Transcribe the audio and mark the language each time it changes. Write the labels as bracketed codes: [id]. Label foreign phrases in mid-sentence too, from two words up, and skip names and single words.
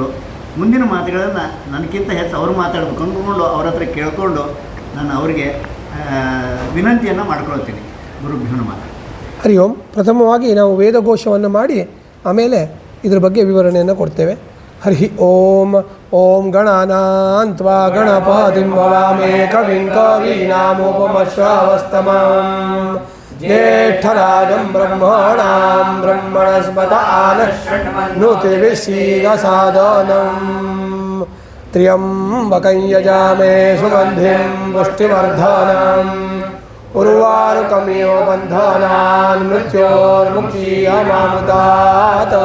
[kn] ಮುಂದಿನ ಮಾತುಗಳನ್ನು ನನಗಿಂತ ಹೆಚ್ಚು ಅವರು ಮಾತಾಡಬೇಕು ಅಂದ್ಕೊಂಡು ಅವ್ರ ಹತ್ರ ಕೇಳಿಕೊಂಡು ನಾನು ಅವರಿಗೆ ವಿನಂತಿಯನ್ನು ಮಾಡ್ಕೊಳ್ತೀನಿ. [sa] ಗುರುಭ್ಯೋ ನಮಃ. ಹರಿ ಓಂ. [kn] ಪ್ರಥಮವಾಗಿ ನಾವು ವೇದಘೋಷವನ್ನು ಮಾಡಿ ಆಮೇಲೆ ಇದ್ರ ಬಗ್ಗೆ ವಿವರಣೆಯನ್ನು ಕೊಡ್ತೇವೆ. [sa] ಹರಿ ಓಂ. ಓಂ ಗಣಾನಾನ್ ತ್ವಾ ಗಣಪತಿಂ ವವಾಮೇ ಕವಿಂ ಕವೀನಾಮುಪಮಶ್ರವಸ್ತಮಂ ಜ್ಯೇಷ್ಠರಾಜಂ ಬ್ರಹ್ಮಣಾಂ ಬ್ರಹ್ಮಣಸ್ಪತ ಆನಶ್ನುತಿಭಿಶ್ಚೀದಸಾದನಂ ತ್ರ್ಯಂಬಕಂ ಯಜಾಮೇ ಸುಗಂಧಿಂ ಪುಷ್ಟಿವರ್ಧನಂ ಉರ್ವಾರುಕಮಿವ ಬಂಧನಾನ್ ಮೃತ್ಯೋರ್ಮುಕ್ಷೀಯಮಾಮುತಾತ್.